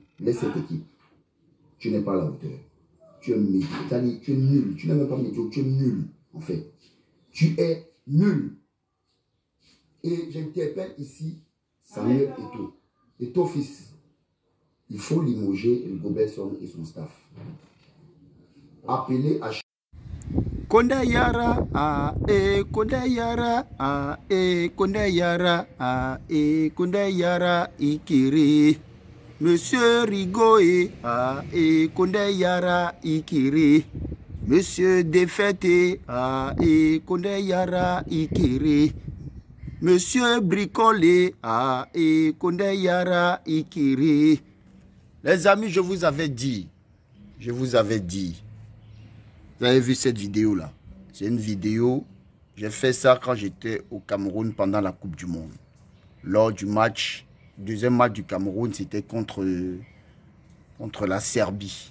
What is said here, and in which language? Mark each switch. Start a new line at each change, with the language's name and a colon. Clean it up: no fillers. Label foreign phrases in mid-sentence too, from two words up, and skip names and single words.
French: Laisse cette équipe. Tu n'es pas à la hauteur. Tu es médiocre. Tu es nul. Tu n'es même pas médiocre, tu es nul, en fait. Tu es nul. Et j'interpelle ici Samuel Eto'o. Eto'o fils, il faut limoger Rigobert Song et son staff. Appelez à... Konde Yara, Konde Yara, Konde Yara, Konde Yara, Ikiri. Monsieur Rigoé, Konde Yara, Ikiri. Monsieur Défaité, Konde Yara, Ikiri. Monsieur Bricolé, Konde Yara, Ikiri. Les amis, je vous avais dit. Vous avez vu cette vidéo-là? C'est une vidéo, j'ai fait ça quand j'étais au Cameroun pendant la Coupe du Monde. Lors du match, deuxième match du Cameroun, c'était contre la Serbie.